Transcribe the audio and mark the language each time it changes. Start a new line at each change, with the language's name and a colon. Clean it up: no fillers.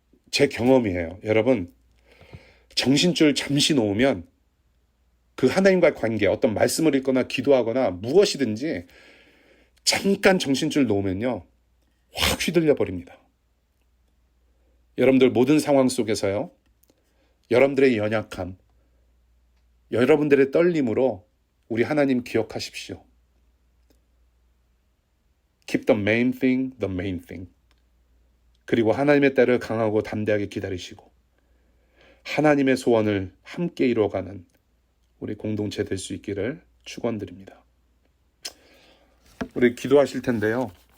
Korean: 제 경험이에요. 여러분, 정신줄 잠시 놓으면 그 하나님과의 관계, 어떤 말씀을 읽거나 기도하거나 무엇이든지 잠깐 정신줄 놓으면요, 확 휘둘려 버립니다. 여러분들 모든 상황 속에서요, 여러분들의 연약함, 여러분들의 떨림으로 우리 하나님 기억하십시오.
English: Keep the main thing, the main thing.
Korean: 그리고 하나님의 때를 강하고 담대하게 기다리시고 하나님의 소원을 함께 이루어가는 우리 공동체 될 수 있기를 축원드립니다. 우리 기도하실 텐데요.